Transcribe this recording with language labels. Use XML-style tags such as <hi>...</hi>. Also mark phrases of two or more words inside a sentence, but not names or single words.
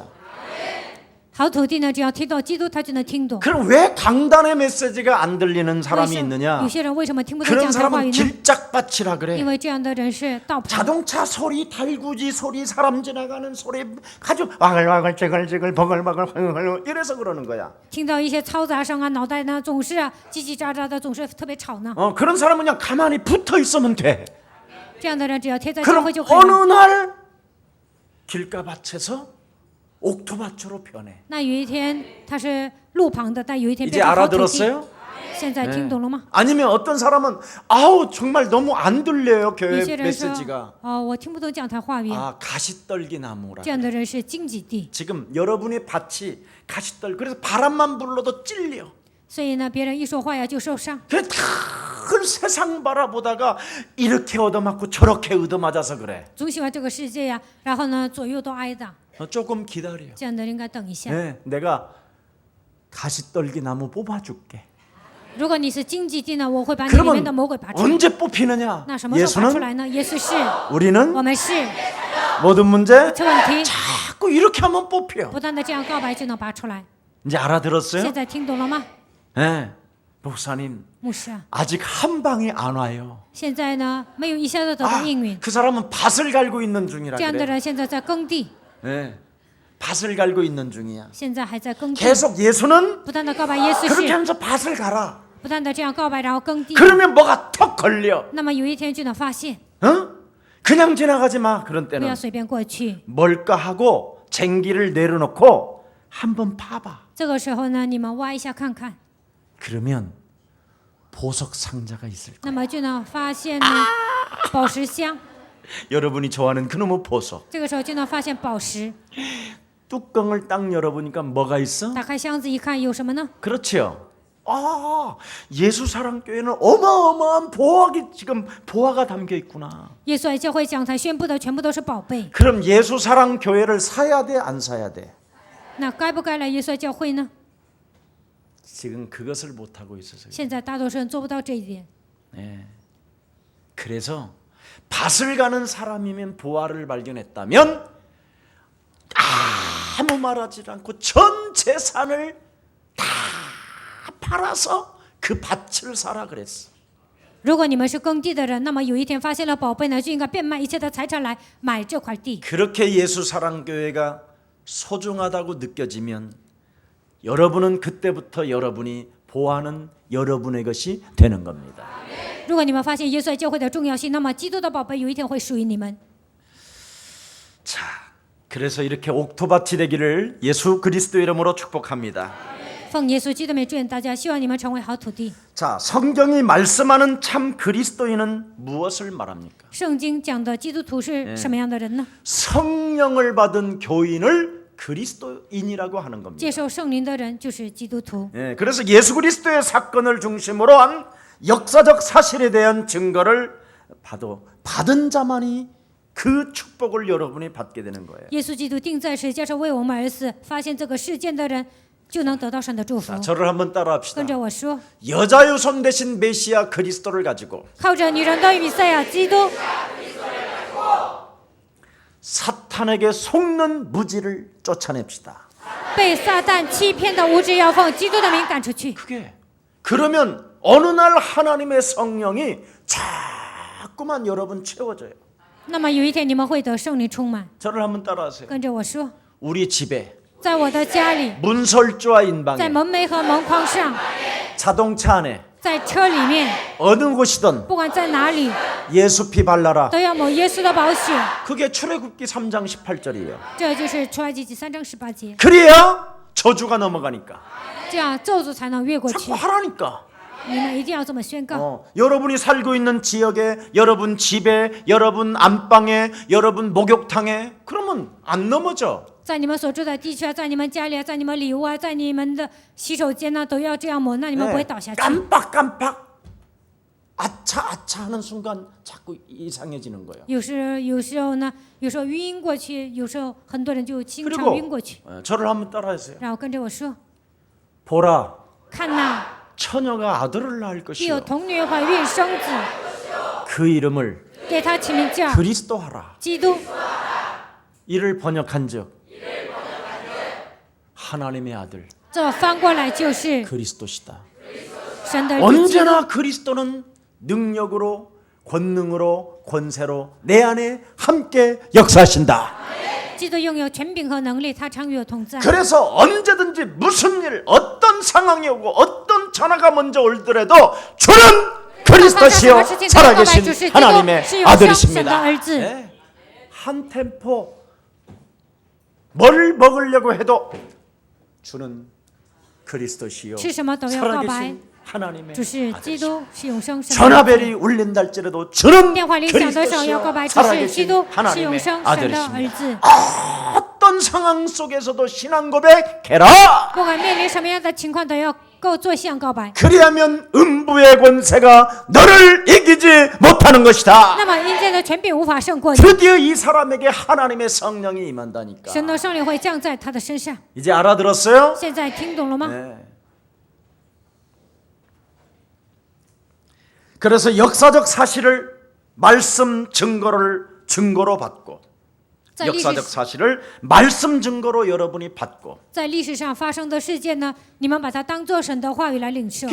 <zh>好土地呢，只要听到基督，他就能听懂。</zh> <ko>그럼 왜 강단의 메시지가 안 들리는</ko> <zh>为</zh> <ko>사람이</ko> <zh>什么</zh> <ko>있느냐?</ko> <zh>有些人为什么听不懂</zh> <ko>그런</ko> <zh>讲台话</zh> <ko>사람은</ko> <zh>语呢？</zh> <ko>길짝밭이라</ko> <zh>因</zh> <ko>그래.</ko> <zh>为这样的人是道旁，</zh> <ko>자동차 소리, 달구지 소리, 사람 지나가는 소리 아주 와글와글 찌글찌글 버글버글 이래서 그러는 거야.</ko> <zh>听到一些嘈杂声啊，脑袋呢总是啊叽叽喳喳的，总是特别吵闹。</zh> <ko>그런 사람은 그냥 가만히 붙어 있으면 돼.</ko> <zh>这样的人只要贴在教</zh> <ko>그럼</ko> <zh>会就可以</zh> <ko>어느</ko> <zh>了。</zh> <ko>날 길가밭에서 옥토밭으로 변해.</ko> <zh>那有一天他是路旁的，但有一天</zh> <ko>이제</ko> <zh>变成好土地。</zh> <ko>알아들었어요?</ko> <zh>现在听懂了吗？</zh> <ko>아니면 어떤 사람은 아우 정말 너무 안 들려요</ko> <zh>有</zh> <ko>교회</ko> <zh>些人说</zh> <ko>메시지가.</ko> <zh>哦，我听不懂讲台话语。</zh> <ko>아 가시떨기 나무라.</ko> <zh>这样的人是荆棘地，</zh> <ko>지금 여러분의 밭이 가시떨 그래서 바람만 불러도 찔려.</ko> <zh>所以呢，别人一说话呀就受伤。</zh> <ko>큰 세상 바라보다가 이렇게 얻어맞고 저렇게 얻어맞아서 그래.</ko> <zh>总喜欢这个世界呀，然后呢左右都挨打，</zh> <ko>조금 기다려.</ko> <zh>这样的人应该等一下。</zh> <ko>네, 내가 가시떨기 나무 뽑아줄게.</ko> <zh>如果你是荆棘地呢，我会把你里面的</zh> <ko>그러면</ko> <zh>魔鬼拔出来。</zh> <ko>언제 뽑히느냐?</ko> <zh>那什么时候拔出</zh> <ko>예수는</ko> <zh>来呢？耶稣是，</zh> <ko>우리는</ko> <zh>我们是，</zh> <ko>모든 문제</ko> <zh>这问题</zh> <ko>자꾸 이렇게 하면 뽑혀.</ko> <zh>不断的这样告白就能拔出来。</zh> <ko>이제 알아들었어요?</ko> <zh>现在听懂了吗，</zh> <ko>네, 목사님</ko> <zh>牧师啊？</zh> <ko>아직 한 방에 안 와요.</ko> <zh>现在呢没有一下子得到</zh> <ko>아,</ko> <zh>应允，</zh> <ko>그 사람은 밭을 갈고 있는 중이라</ko> <zh>这样的</zh> <ko>그래.</ko> <zh>人现在在耕地，</zh> <ko>네, 밭을 갈고 있는 중이야.</ko> <zh>现在还在耕地，</zh> <ko>계속 예수는</ko> <zh>不断的告白耶稣</zh> <ko>그렇게</ko> <zh>是，</zh> <ko>하면서 밭을 갈아.</ko> <zh>不断的这样告白，然后耕地，</zh> <ko>그러면 뭐가 턱 걸려.</ko> <zh>那么有一天就能发现，</zh> <ko>어? 그냥 지나가지 마. 그런</ko> <zh>不要</zh> <ko>때는</ko> <zh>随便过去。</zh> <ko>뭘까 하고 쟁기를 내려놓고 한번 파봐.</ko> <zh>这个时候呢，你们挖一下看看，</zh> <ko>그러면 보석 상자가 있을 거야.</ko> <zh>那么就能发现呢宝石箱，</zh> <ko>여러분이 좋아하는 그놈의 보석.</ko> <zh>这个时候就能发现宝石。</zh> <ko>뚜껑을 딱 열어보니까 뭐가 있어?</ko> <zh>打开箱子一看，有什么呢？</zh> <ko>그렇죠. 예수 사랑 교회는 어마어마한 지금 보화가 담겨 있구나.</ko> <zh>耶稣爱教会讲台宣布的全部都是宝贝，</zh> <ko>그럼 예수 사랑 교회를 사야 돼, 안 사야 돼?</ko> <zh>那该不该来耶稣爱教会呢？</zh> <ko>지금 그것을 못 하고 있어서.</ko> <zh>现在大多数人做不到这一点，</zh> <ko>그래서 밭을 가는 사람이면 보화를 발견했다면 아무 말하지 않고 전 재산을 다 팔아서 그 밭을 사라 그랬어.</ko> <zh>如果你们是耕地的人，那么有一天发现了宝贝呢，就应该变卖一切的财产来买这块地。</zh> <ko>그렇게 예수 사랑 교회가 소중하다고 느껴지면 여러분은 그때부터 여러분이 보화는 여러분의 것이 되는 겁니다.</ko> <zh>如果你们发现耶稣爱教会的重要性，那么基督的宝贝有一天会属于你们。</zh> <ko>자, 그래서 이렇게 옥토밭이 되기를 예수 그리스도 이름으로 축복합니다.</ko> <zh>奉耶稣基督的名祝愿大家，希望你们成为好土地。</zh> <ko>자, 성경이 말씀하는 참 그리스도인은 무엇을 말합니까?</ko> <zh>圣经讲的基督徒是什么样的人呢？</zh> <ko>성령을 받은 교인을 그리스도인이라고 하는 겁니다.</ko> <zh>接受圣灵的人就是基督徒。</zh> <ko>그래서 예수 그리스도의 사건을 중심으로 한 역사적 사실에 대한 증거를 받은 자만이 그 축복을 여러분이 받게 되는 거예요.</ko> <zh>耶稣基督定在十字架上为我们而死，发现这个事件的人就能得到神的祝福。</zh> <ko>자, 저를 한번 따라합시다.</ko> <zh>跟着我说，</zh> <ko>여자유손 대신 메시아 그리스도를 가지고</ko> <zh>靠着女人的弥赛亚基督，</zh> <ko>사탄에게 속는 무지를 쫓아냅시다.</ko> <zh>被撒旦欺骗的无知要奉基督的名赶出去。</zh> <ko>그러면 어느 날 하나님의 성령이 자꾸만 여러분 채워져요.</ko> <zh>那么有一天你们会得圣灵充满。</zh> <ko>저를 한번 따라하세요.</ko> <zh>跟着我说，</zh> <ko>우리 집에</ko> <zh>在我的家里，</zh> <ko>문설주와</ko> <zh>在</zh> <ko>인방에</ko> <zh>门楣和门框上，</zh> <ko>자동차 안에</ko> <zh>在车里面，</zh> <ko>어느 곳이든</ko> <zh>不管在哪里，</zh> <ko>예수 피 발라라.</ko> <zh>都要抹耶稣的宝血。</zh> <ko>그게 출애굽기 3장 18절이에요.</ko> <zh>这就是出埃及记3章18节，</zh> <ko>그래야 저주가 넘어가니까.</ko> <zh>这样咒诅才能越过去</zh> <ko>자꾸 。 하라니까.</ko> <zh>你们一定要这么宣告。</zh> <ko>여러분이 살고 있는 지역에, 여러분 집에, 여러분 안방에, 여러분 목욕탕에 그러면 안 넘어져.</ko> <zh>在你们所住的地区啊，在你们家里啊，在你们里屋啊，在你们的洗手间呢，都要这样抹，那你们不会倒下去。</zh> <ko>깜빡깜빡 아차 하는 순간 자꾸 이상해지는 거예요.</ko> <zh>有时候呢，有时候晕过去，有时候很多人就经常</zh> <ko>그리고</ko> <zh>晕过去。</zh> <ko>저를 한번 따라하세요.</ko> <zh>然后跟着我说，</zh> <ko>보라,</ko> <zh>看呐，</zh> <ko>처녀가 아들을 낳을</ko> <zh>必有</zh> <ko>것이요.</ko> <zh>童女怀孕生子，</zh> <ko>그 이름을</ko> <zh>给他起名叫</zh> <ko>그리스도 하라.</ko> <zh>基督。</zh> <ko>이를 번역한즉 하나님의 아들</ko> <zh>这翻过来就是</zh> <ko>그리스도시다.</ko> <zh>神的儿子基督。</zh> <ko>언제나 그리스도는 능력으로, 권능으로, 권세로 내 안에 함께 역사하신다.</ko> <zh>基督拥有权柄和能力，他常与我同在。</zh> <ko>그래서 언제든지 무슨 일, 어떤 상황이 오고 어떤 전화가 먼저 올더라도 주는 그리스도시요 살아계신 하나님의 아들이십니다. 네. 한 템포 뭘 먹으려고 해도 주는 그리스도시요</ko> <zh>吃什么都要告白，</zh> <ko>살아계신 하나님의</ko> <zh>主是基</zh> <ko>아들이십니다.</ko> <zh>督，是永生神的儿子。</zh> <ko>전화벨이 울린달지라도 주는</ko> <zh>电话铃响的时候要告白，</zh> <ko>그리스도시요</ko> <zh>主是基</zh> <ko>살아계신</ko> <zh>督，是</zh> <ko>하나님의</ko> <zh>永生神的儿</zh> <ko>아들이십니다.</ko> <zh>子。</zh> <ko>어떤 상황 속에서도 신앙 고백해라.</ko> <zh>不管面临什么样的情况，都要够做向告白。</zh> <ko>그리하면 음부의 권세가 너를 이기지 못하는 것이다.</ko> <zh>那么阴间的权柄无法胜过你，</zh> <ko>드디어 이 사람에게 하나님의 성령이 임한다니까.</ko> <zh>神的圣灵会降在他的身上。</zh> <ko>이제 알아들었어요?</ko> <zh>现在听懂了吗？</zh> <ko>네. 그래서 역사적 사실을 말씀 증거로 받고</ko> <zh>在历</zh> <ko>역사적</ko> <zh>史</zh> <ko>사실을 말씀 증거로 여러분이 받고</ko> <zh>在历史上发生的事件呢，你们把它当作神的话语来领受</zh>